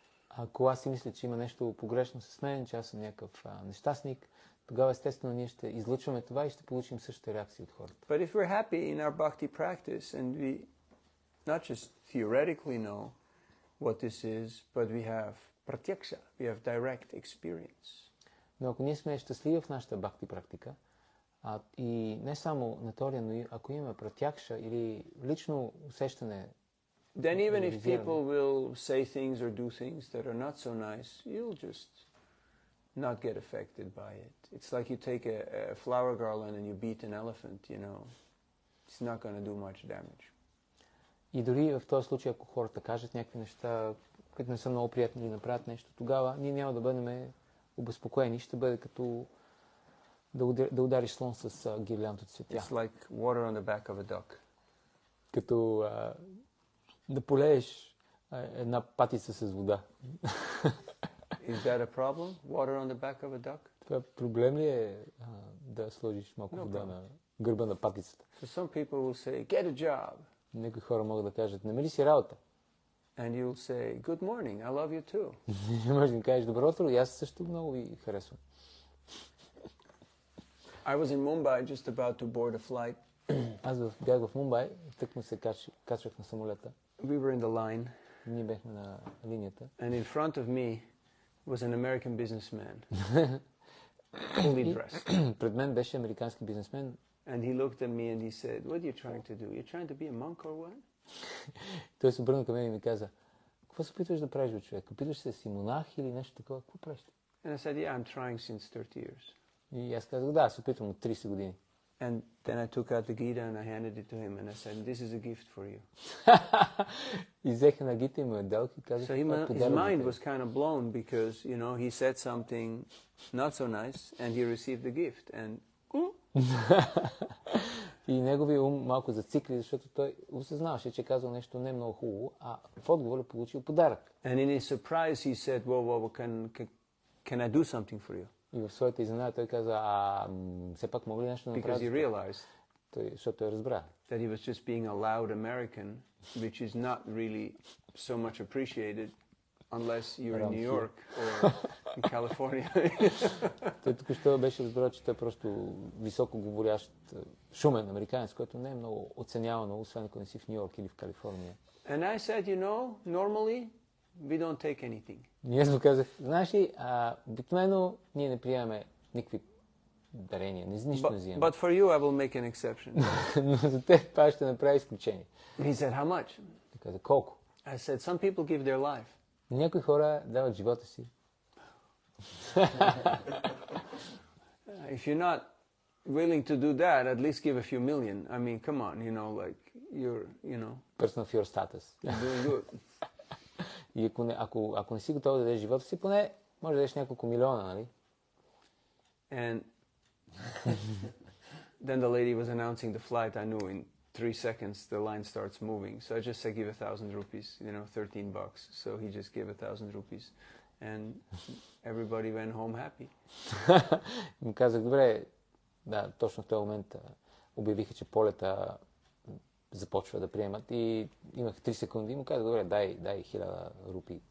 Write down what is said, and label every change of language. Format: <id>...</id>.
<bg>Ако аз си мисля, че има нещо погрешно с мен, че аз съм някакъв нещастник, тогава естествено ние ще излъчваме това и ще получим същата реакция от хората.</bg> <en>But if we're happy in our bhakti practice and we not just theoretically know what this is, but we have pratyaksha, we have direct experience.</en> <bg>Но ако ние сме щастливи в нашата бхакти практика, и не само на теория, но и ако имаме пратякша или лично усещане,</bg> <en>then even if people will say things or do things that are not so nice, you'll just not get affected by it. It's like you take a flower garland and you beat an elephant, you know. It's not going to do much damage.</en> <bg>И дори в този случай, ако хората кажат някакви неща, които не са много приятни или направят нещо, тогава ние няма да бъдем обезпокоени. Ще бъде като да удариш слон с гирлянд от цветя.</bg> <en>It's like water on the back of a duck.</en> <bg>Като да полееш една патица с вода.</bg> <en>Is that a problem? Water on the back of a duck?</en> <bg>Това проблем ли е да сложиш малко вода на гърба на патицата?</bg> <en>So some people will say, get a job.</en> <bg>Някои хора могат да кажат, намери си работа.</bg> <en>And you'll say, good morning, I love you too.</en> <bg>Може да им кажеш, добро утро, и аз също много ви харесвам.</bg> <en>I was in Mumbai just about to board a flight.</en> <bg>Аз бях в Мумбай, тъкмо се качвах на самолета.</bg> <en>We were in the line.</en> <bg>Ние бяхме на линията.</bg> <en>And in front of me was an American businessman. Fully dressed.</en> <bg>Пред мен беше американски бизнесмен.</bg> <en>And he looked at me and he said, what are you trying to do? You're trying to be a monk or what?</en> <bg>Той се обърна към мен и ми каза, какво се опитваш да правиш, бе, човек? Опитваш се да си монах или нещо такова? Какво правиш?</bg> <en>And I said, yeah, I'm trying since 30 years.</en> <bg>И аз казах, да, се опитвам от 30 години.</bg> <en>And then I took out the Gita and I handed it to him and I said, this is a gift for you.</en> <bg>И взех една гита и му я дал и казах,</bg> <en>So his mind was kind of blown because, you know, he said something not so nice and he received the gift. And</en> <bg>и неговия ум малко зацикли, защото той осъзнаваше, че казал нещо не много хубаво, а в отговор е получил подарък.</bg> <en>And in his surprise he said, well, can I do something for you?</en> <bg>И в своята изненада той каза, все пак мога ли нещо да направя?</bg> <en>Because he realized</en> <bg>защото той разбра.</bg> <en>That he was just being a loud American, which is not really so much appreciated unless you're in New York or in California.</en> <bg>Той току-що беше разбрал, че той е просто високо говорящ, шумен американец, който не е много оценявано, освен ако не си в Ню Йорк или в Калифорния.</bg> <en>And I said, you know, normally we don't take anything.</en> <bg>И аз му казах, знаеш ли, обикновено ние не приемаме никакви дарения, нищо не взимаме.</bg> <en>But for you I will make an exception.</en> <bg>Но за теб аз ще направя изключение.</bg> <en>He said, how much?</en> <bg>Той каза, колко?</bg> <en>I said, some people give their life.</en> <bg>Някои хора дават живота си.</bg> <en>If you're not willing to do that, at least give a few million. I mean, come on, like you're, Person of your status. you're doing good.</en> <bg>И ако не си готов да дадеш живота си, поне може да дадеш няколко милиона, нали?</bg> <en>And then the lady was announcing the flight. I knew in 3 seconds the line starts moving. So I just said, give 1,000 rupees, $13. So he just gave 1,000 rupees. And everybody went home happy.</en> <bg>Ми казах, добре, да, точно в този момент обявиха, че полета започва да приемат и имах 3 секунди и му казах, добре, дай 1000 рупии.</bg>